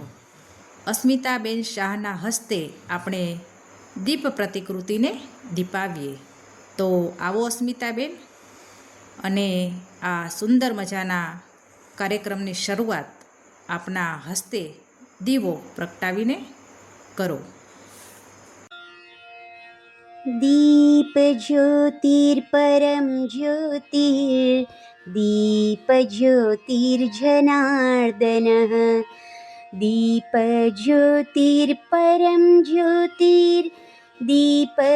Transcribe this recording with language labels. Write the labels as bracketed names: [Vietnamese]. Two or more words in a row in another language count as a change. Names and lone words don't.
[Gujarati] અસ્મિતાબેન શાહના હસ્તે આપણે દીપ પ્રતિકૃતિને દીપાવીએ। તો આવો અસ્મિતાબેન, અને આ સુંદર મજાના કાર્યક્રમની શરૂઆત આપના હસ્તે દીવો પ્રગટાવીને કરો। [Sanskrit] दीप ज्योतिर्परं ज्योतिर्, दीप ज्योतिर्जनार्दनः, दीप ज्योतिर्परं ज्योतिर्, दीप